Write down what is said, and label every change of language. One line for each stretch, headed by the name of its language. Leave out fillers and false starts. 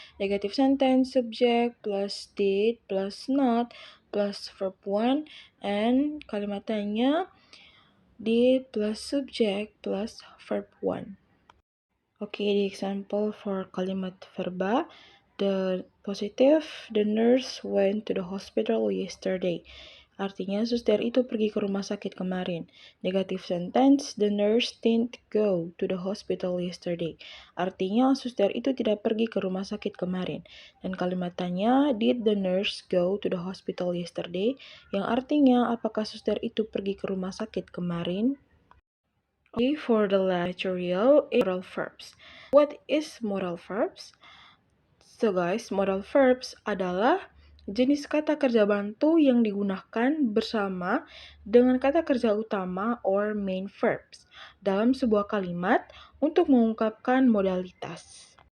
English: Negative sentence subject plus did plus not plus verb one. And
Indonesian: kalimat tanya
English: did plus subject plus verb one. Okay, the example for
Indonesian: kalimat verba.
English: The positive, the nurse went to the hospital yesterday.
Indonesian: Artinya suster itu pergi ke rumah sakit kemarin.
English: Negative sentence, the nurse didn't go to the hospital yesterday.
Indonesian: Artinya suster itu tidak pergi ke rumah sakit kemarin. Dan kalimat tanya,
English: did the nurse go to the hospital yesterday?
Indonesian: Yang artinya apakah suster itu pergi ke rumah sakit kemarin?
English: Okay, for the last material is modal verbs. What is modal verbs? So guys,
Indonesian: modal verbs adalah jenis kata kerja bantu yang digunakan bersama dengan kata kerja utama
English: or main verbs
Indonesian: dalam sebuah kalimat untuk mengungkapkan modalitas.